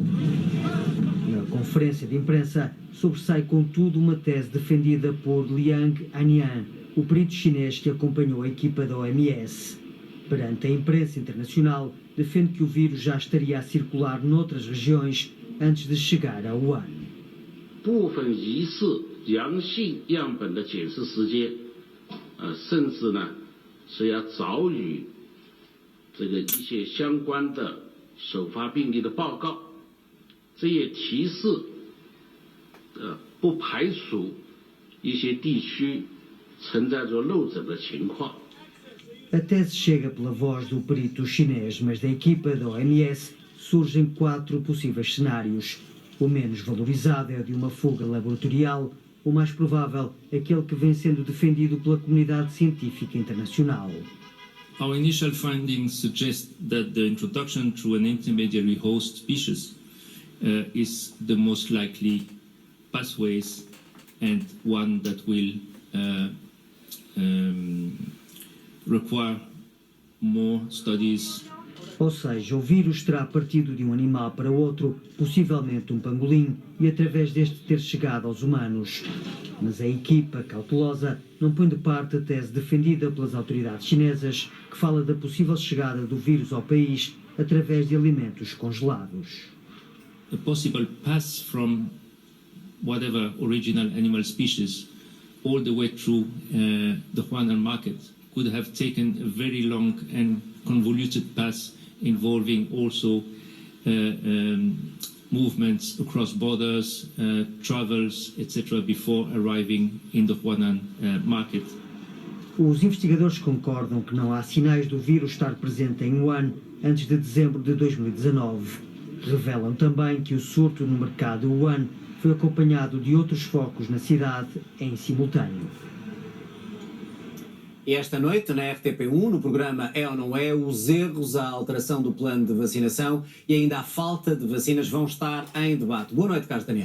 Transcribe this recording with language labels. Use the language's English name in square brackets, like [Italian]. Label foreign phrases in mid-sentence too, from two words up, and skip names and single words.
[Portuguese] Na conferência de imprensa, sobressai contudo uma tese defendida por Liang Anian, o perito chinês que acompanhou a equipa da OMS. Perante a imprensa internacional, defende que o vírus já estaria a circular noutras regiões antes de chegar a Wuhan. [Chinese] 部分疑似阳性样本的检测时间，甚至呢是要早于这个一些相关的首发病例的报告，这也提示，不排除一些地区存在着漏诊的情况。 [Portuguese] A tese chega pela voz do perito chinês, mas da equipa da OMS surgem 4 possíveis cenários. O menos valorizado é o de uma fuga laboratorial, o mais provável, aquele que vem sendo defendido pela comunidade científica internacional. [English] Our initial findings suggest that the introduction through an intermediary host species is the most likely pathways and one that will require more studies. [Portuguese] Ou seja, o vírus terá partido de um animal para outro, possivelmente um pangolim, e através deste ter chegado aos humanos. Mas a equipa cautelosa não põe de parte a tese defendida pelas autoridades chinesas, que fala da possível chegada do vírus ao país através de alimentos congelados. [English] A possible pass from whatever original animal species all the way through the Huanan market could have taken a very long and convoluted path involving also movements across borders, travels, etc. before arriving in the Huanan market. [Portuguese] Os investigadores concordam que não há sinais do vírus estar presente em Wuhan antes de dezembro de 2019. Revelam também que o surto no mercado de Wuhan foi acompanhado de outros focos na cidade em simultâneo. E esta noite, na RTP1, no programa É ou Não É, os erros, a alteração do plano de vacinação e ainda a falta de vacinas vão estar em debate. Boa noite, Carlos Daniel.